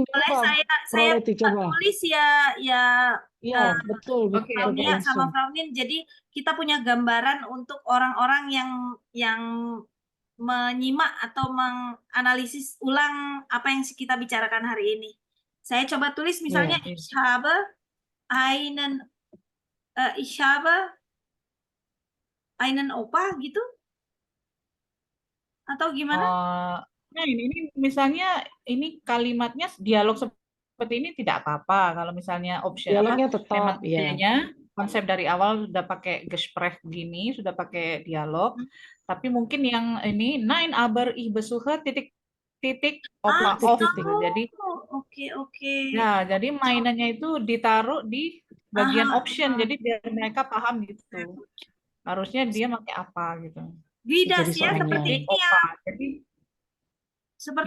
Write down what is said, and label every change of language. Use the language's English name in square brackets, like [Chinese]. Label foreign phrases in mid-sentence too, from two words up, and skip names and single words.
[Indonesian] Boleh saya tulis ya Iya, betul. Fraunia sama Fraunin. Jadi kita punya gambaran untuk orang-orang yang menyimak atau menganalisis ulang apa yang kita bicarakan hari ini. Saya coba tulis misalnya [German] ich habe einen Opa [Indonesian] gitu. Atau gimana? Nah, ini misalnya ini kalimatnya dialog seperti ini tidak apa-apa kalau misalnya option dialognya tetap ya. Konsep dari awal sudah pakai Gespräch gini, sudah pakai dialog. Tapi mungkin yang ini [German] nein aber ich besuche [Indonesian] titik opa off gitu. Jadi oke. Ya, jadi mainannya itu ditaruh di bagian option. Jadi biar mereka paham gitu. Harusnya dia pakai apa gitu. Tidak ya seperti ini ya. Jadi seperti